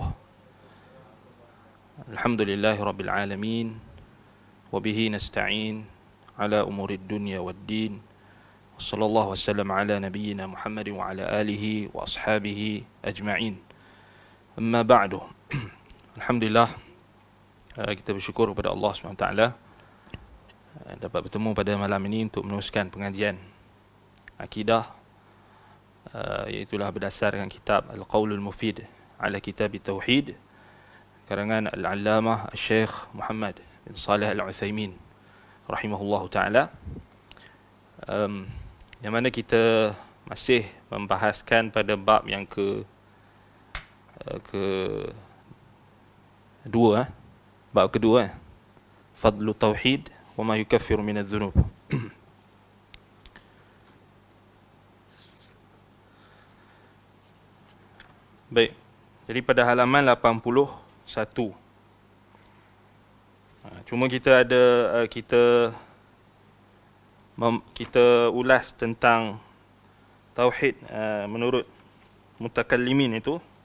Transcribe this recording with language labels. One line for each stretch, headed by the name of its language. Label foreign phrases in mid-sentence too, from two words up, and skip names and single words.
Arabic: الحمد لله رب العالمين. وبه نستعين على أمور الدنيا والدين. وصلى الله وسلم على نبينا محمد وعلى آله وأصحابه أجمعين. أما بعد الحمد لله,
Malay: kita bersyukur kepada Allah SWT dapat bertemu pada malam ini untuk meneruskan pengajian akidah, iaitulah berdasarkan kitab Al-Qaulul Mufid ala Kitab Tauhid karangan Al-Allamah Syekh Muhammad bin Salih Al-Utsaimin
Arabic: رحمه الله تعالى,
Malay: yang mana kita masih membahaskan pada bab yang bab kedua,
Arabic: فضل التوحيد وما يكفر من الذنوب.
Malay: Baik, jadi pada halaman 81, cuma kita ada kita ulas tentang tauhid menurut mutakallimin itu.